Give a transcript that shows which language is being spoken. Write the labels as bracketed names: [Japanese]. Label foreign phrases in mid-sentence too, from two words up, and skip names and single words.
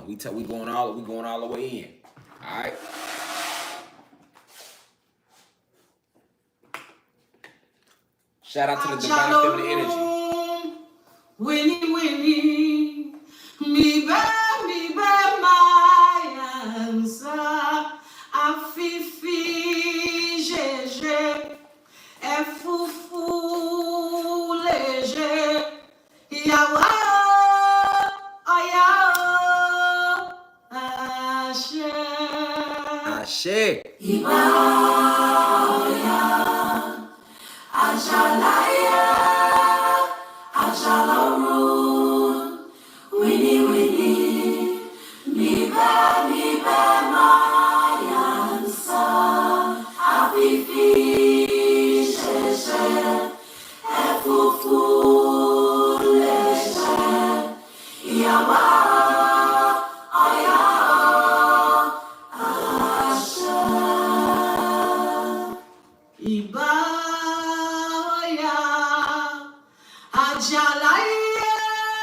[English] We going all the way in. All right. Shout out to the divine feminine energy. Winnie, me ba my answer. [Yoruba] Afifi, jeje, efufu, leje, yawa, aya, ashe. Ashe. Iba, oya, ajalaya, ajalaru, Winnie, [English] me ba my answer. [Yoruba] Afifi, jeje, efufu, leje, yawa, aya, ashe. Iba, oya, ajalaya,